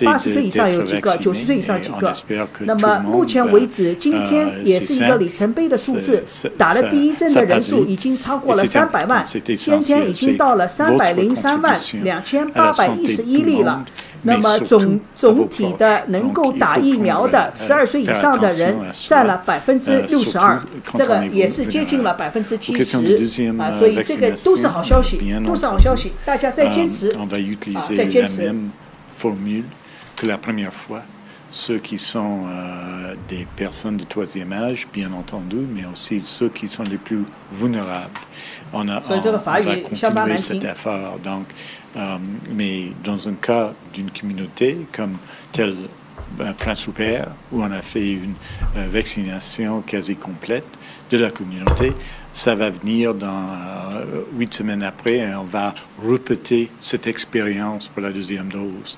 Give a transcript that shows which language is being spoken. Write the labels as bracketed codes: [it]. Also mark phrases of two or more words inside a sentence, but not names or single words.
[zh] 80 岁以上有几个90岁以上几个那么目前为止今天也是一个里程碑的数字打了第一针的人数已经超过了300万先天已经到了303万2811例了那么总体的能够打疫苗的12岁以上的人占了62%这个也是接近了70%所以这个都是好消息都是好消息大家再坚持再坚持 [fr] ceux qui sont des personnes de troisième âge, bien entendu, mais aussi ceux qui sont les plus vulnérables. On va continuer cet effort. Donc, mais dans un cas d'une communauté comme tel Prince-Rupert, où on a fait une vaccination quasi complète de la communauté, ça va venir dans 8 semaines après et on va répéter cette expérience pour la deuxième dose.